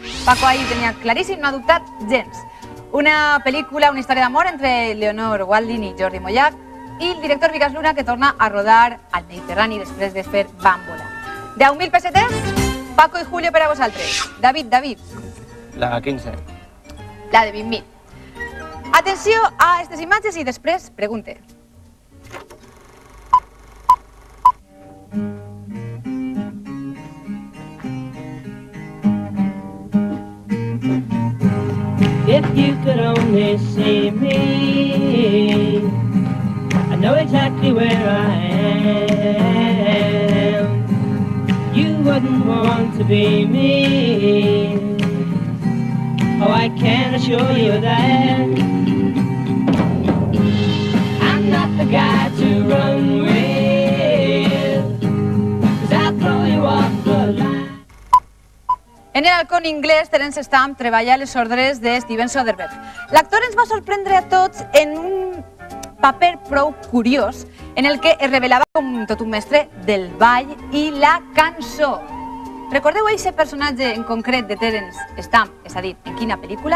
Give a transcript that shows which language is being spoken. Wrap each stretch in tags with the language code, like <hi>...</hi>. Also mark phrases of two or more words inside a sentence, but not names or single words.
<ca>Paco ahí tenia claríssim, no ha dubtat gens. Una pel·lícula, una història d'amor entre Leonor Walding i Jordi Mollach i el director Vigas Luna que torna a rodar al Mediterrani després de fer Bàmbola. 10.000 pessetes, Paco i Julio per a vosaltres. David. La 15. La de 20.000. Atenció a aquestes imatges i després pregunte.</ca> <en>If you could only see me, I know exactly where I am. You wouldn't want to be me. Oh, I can assure you that I'm not the guy to run with, 'cause I'll throw you off the line.</en> <ca>En el halcón inglès, Terence Stamp treballa a les ordres de Steven Soderbergh. L'actor ens va sorprendre a tots en un paper prou curiós en el que es revelava com tot un mestre del ball i la cançó. Recordeu aquest personatge en concret de Terence Stamp, és a dir, en quina pel·lícula?</ca>